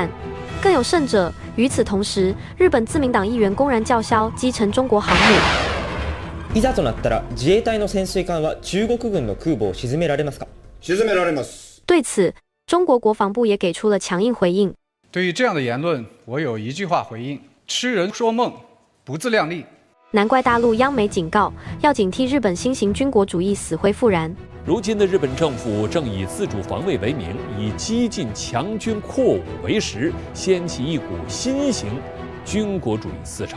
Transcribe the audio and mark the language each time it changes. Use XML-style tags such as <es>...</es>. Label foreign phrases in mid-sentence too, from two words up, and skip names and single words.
<zh>更有甚者，与此同时，日本自民党议员公然叫嚣击沉中国航母。</zh> <ja>いざとなったら自衛隊の潜水艦は中国軍の空母を沈められますか？沈められます。</ja> <zh>对此，中国国防部也给出了强硬回应。对于这样的言论，我有一句话回应：痴人说梦，不自量力。难怪大陆央媒警告，要警惕日本新型军国主义死灰复燃。如今的日本政府正以自主防卫为名，以激进强军扩武为实，掀起一股新型军国主义思潮。</zh>